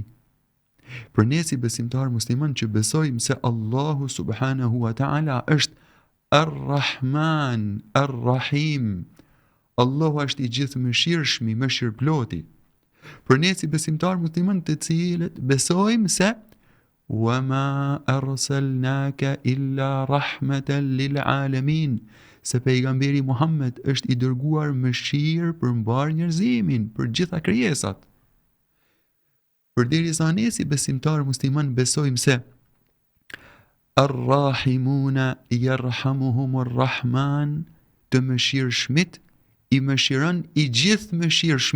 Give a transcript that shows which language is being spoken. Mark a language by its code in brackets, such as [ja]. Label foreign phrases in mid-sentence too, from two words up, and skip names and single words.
[sq] Për ne si besimtar musliman që besojmë se Allahu [ar] سبحانه وتعالى [sq] është Ar-Rahman, Ar-Rahim, Allahu është i gjithë mëshirshmi, mëshirploti. Për ne si besimtar musliman të cilët besojmë se [ar] وَمَا أَرْسَلْنَاكَ إِلَّا رَحْمَةً لِلْعَالَمِينَ, [sq] se pejgamberi Muhammed është i dërguar mëshirë për mbar njerëzimin, për gjitha krijesat. Përderisa ne si besimtar musliman besojmë se [ar] الراحمون يرحمهم الرحمن, [sq] të mëshirshmit i mëshiron i gjithë mëshirshmi.